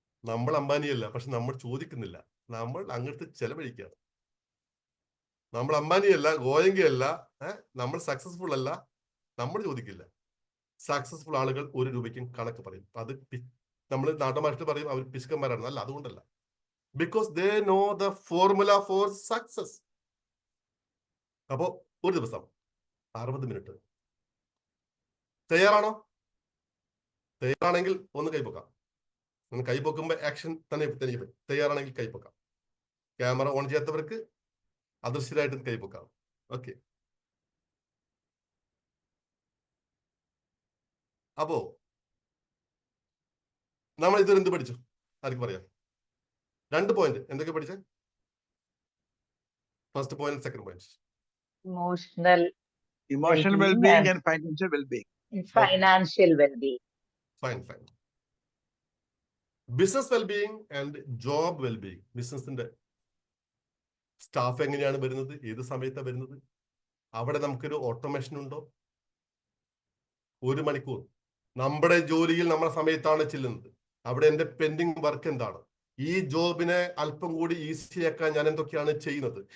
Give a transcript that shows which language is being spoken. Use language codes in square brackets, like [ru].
[ml] നമ്മൾ അംബാനിയല്ല, പക്ഷെ നമ്മൾ ചോദിക്കുന്നില്ല, നമ്മൾ അങ്ങോട്ട് ചെലവഴിക്കുകയാണ്. നമ്മൾ അംബാനിയല്ല, ഗോയങ്കയല്ല, നമ്മൾ സക്സസ്ഫുൾ അല്ല, നമ്മൾ ചോദിക്കില്ല. സക്സസ്ഫുൾ ആളുകൾ 1 രൂപയ്ക്കും കണക്ക് പറയും. അത് നമ്മൾ നാട്ടുമായിട്ട് പറയും അവർ പിശുക്കന്മാരാണ്. അല്ല, അതുകൊണ്ടല്ല. [en] Because they know the formula for success. [ml] അപ്പോ ഒരു ദിവസം 60 മിനിറ്റ് തയ്യാറാണോ? തയ്യാറാണെങ്കിൽ ഒന്ന് കൈപ്പൊക്കാം. കൈപ്പൊക്കുമ്പോ ആക്ഷൻ തന്നെ തയ്യാറാണെങ്കിൽ കൈപ്പൊക്കാം. Camera on ചെയ്യാത്തവർക്ക് അദൃശ്യരായിട്ട് കൈപ്പൊക്കാം. ഓക്കെ. അപ്പോ നമ്മൾ ഇതുവരെ എന്ത് പഠിച്ചു? ആർക്കും പറയാം? 2 പോയിന്റ് എന്തൊക്കെ പഠിച്ചേ? First point, second point. [en] Emotional well-being and financial well-being. Financial well-being. Fine. Business well-being and job well-being. [ml] ബിസിനസിന്റെ സ്റ്റാഫ് എങ്ങനെയാണ് വരുന്നത്, ഏത് സമയത്താണ് വരുന്നത്, അവിടെ നമുക്കൊരു ഓട്ടോമേഷൻ ഉണ്ടോ? 1 മണിക്കൂർ നമ്മുടെ ജോലിയിൽ നമ്മുടെ സമയത്താണ് ചെല്ലുന്നത്. അവിടെ എന്റെ പെൻഡിങ് വർക്ക് എന്താണ്? ഈ ജോബിനെ അല്പം കൂടി ഈസിയാക്കാൻ ഞാൻ എന്തൊക്കെയാണ് ചെയ്യുന്നത്?